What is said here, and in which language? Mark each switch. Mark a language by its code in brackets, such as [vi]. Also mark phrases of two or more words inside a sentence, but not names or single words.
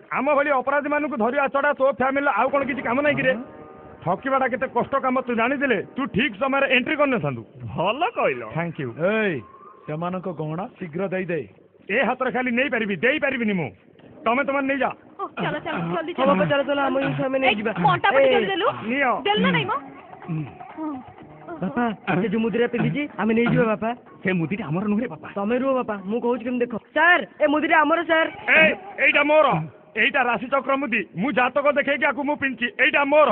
[or] ଆମ ଭଳି ଅପରାଧୀ ମାନଙ୍କୁ ଧରିବା ଛଡ଼ା ତୋ ଫ୍ୟାମିଲି ଆଉ କ'ଣ କିଛି କାମ ନାହିଁ କିରେ? ଠକିବାଟା କେତେ କଷ୍ଟ କାମ ତୁ ଜାଣିଥିଲେ ତୁ ଠିକ ସମୟରେ ଏଣ୍ଟ୍ରି କରିନଥାନ୍ତୁ। ଭଲ କହିଲ। [en] thank you. [or] ଏଇ ସେମାନଙ୍କ ଗହଣା ଶୀଘ୍ର ଦେଇଦେ। ଏ ହାତରେ ଖାଲି ନେଇପାରିବି, ଦେଇପାରିବିନି ମୁଁ। ତମେ ନେଇଯା। [hi] चलो चलो जल्दी [or] ହଁ ବାପା ଚାଲ ଚାଲ ଆମ ଜିନିଷ ଆମେ ନେଇଯିବା କଣ୍ଟା ପଟି ଜଲ୍ଦି ଦେଲୁ ନିଅ ଦେଲୁ ନା ନାଇଁ ମ ବାପା ସେ ଯୋଉ ମୁଦିରା ପିନ୍ଧିଛି ଆମେ ନେଇଯିବା ବାପା ସେ ମୁଦିଟା ଆମର ନୁହେଁ ବାପା। ତମେ ରୁହ ବାପା ମୁଁ କହୁଛି କେମିତି ଦେଖ ସାର୍ ଏ ମୁଦିଟା ଆମର ସାର୍ ଏଇଟା ମୋର ଏଇଟା ରାଶି ଚକ୍ର ମୁଦି ମୁଁ ଜାତକ ଦେଖେଇକି ଆକୁ ମୁଁ ପିନ୍ଧିଛି ଏଇଟା ମୋର